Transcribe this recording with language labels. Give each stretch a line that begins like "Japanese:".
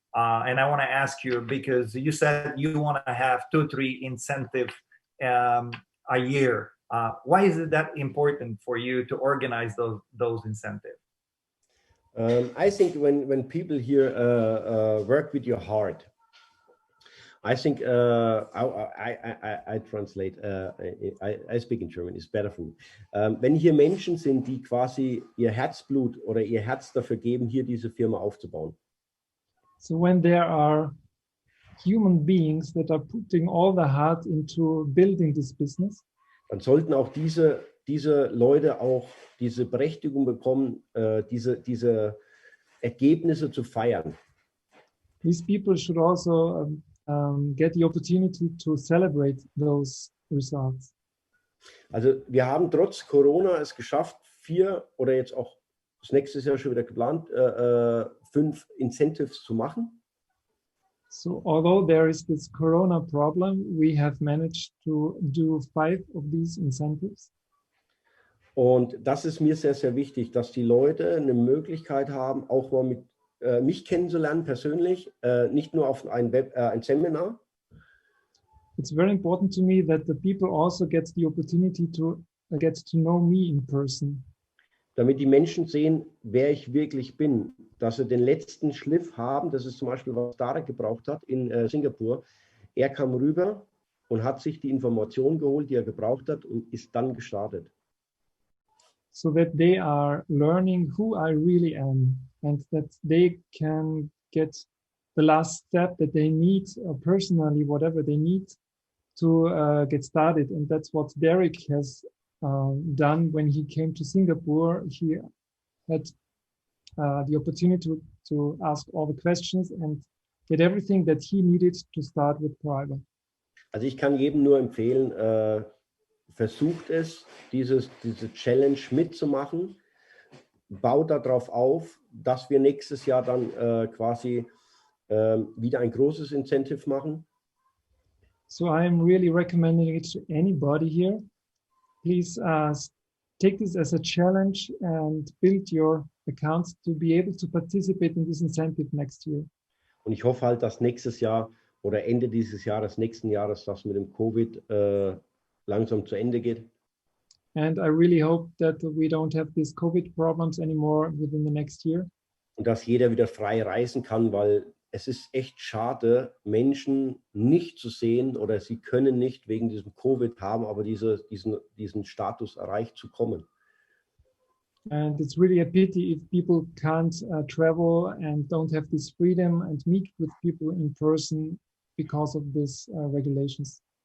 English: And I want to ask you, because you said you want to have 2-3 incentive a year. Why is it that important for you to organize those incentives? I think when people here work with your heart, I think I translate. I speak in German. It's better for me.
German: Wenn hier Menschen sind, die quasi ihr Herzblut oder ihr Herz dafür geben, hier diese Firma aufzubauen.
English: So when there are human beings that are putting all the heart into building this business,
German: dann sollten auch diese Leute auch diese Berechtigung bekommen, diese Ergebnisse zu feiern.
English: These people should also get the opportunity to celebrate those results.
German: Also wir haben trotz Corona es geschafft, 4 oder jetzt auch das nächste Jahr schon wieder geplant, 5 Incentives zu machen.
English: So although there is this Corona problem, we have managed to do 5 of these incentives.
German: Und das ist mir sehr, sehr wichtig, dass die Leute eine Möglichkeit haben, auch mal mit mich kennenzulernen persönlich, nicht nur auf ein Seminar.
English: It's very important to me that the people also get the opportunity to get to know me in person.
German: Damit die Menschen sehen, wer ich wirklich bin, dass sie den letzten Schliff haben. Das ist zum Beispiel, was Tarek gebraucht hat in Singapur. Er kam rüber und hat sich die Informationen geholt, die er gebraucht hat, und ist dann gestartet.
English: So that they are learning who I really am and that they can get the last step that they need, personally, whatever they need to get started. And that's what Derek has done when he came to Singapore. He had the opportunity to ask all the questions and get everything that he needed to start with Paraiba.
German: Also ich kann jedem nur empfehlen, versucht es, diese Challenge mitzumachen, baut darauf auf, dass wir nächstes Jahr dann quasi wieder ein großes Incentive machen.
English: So I'm really recommending it to anybody here. Please take this as a challenge and build your accounts to be able to participate in this incentive next year.
German: Und ich hoffe halt, dass nächstes Jahr oder Ende dieses Jahres, nächsten Jahres, das mit dem Covid langsam zu Ende geht.
English: And I really hope that we don't have these COVID problems anymore within the next year.
German: Und dass jeder wieder frei reisen kann, weil es ist echt schade, Menschen nicht zu sehen oder sie können nicht wegen diesem Covid haben, aber diesen Status erreicht zu kommen.
English: And it's really a pity if people can't travel and don't have this freedom and meet with people in person because of these regulations.